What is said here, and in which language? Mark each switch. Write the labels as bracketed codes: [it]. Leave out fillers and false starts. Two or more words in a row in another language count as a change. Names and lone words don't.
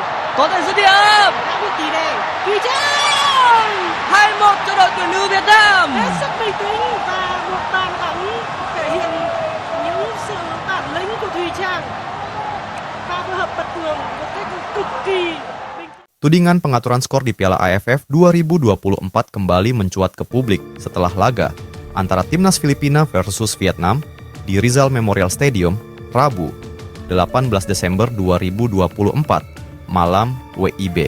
[vi] Có thể dứt điểm. Đã một tỷ đề. Thùy Trang 2-1 cho đội tuyển nữ Việt Nam. hết sức bình tĩnh và một bàn thắng thể hiện những sự bản lĩnh của Thùy Trang và phối hợp bật tường một cách cực kỳ bình tĩnh. [id] Tudingan pengaturan skor di Piala AFF 2024 kembali mencuat ke publik setelah laga antara Timnas Filipina versus Vietnam di Rizal Memorial Stadium, Rabu, 18 Desember 2024, malam WIB.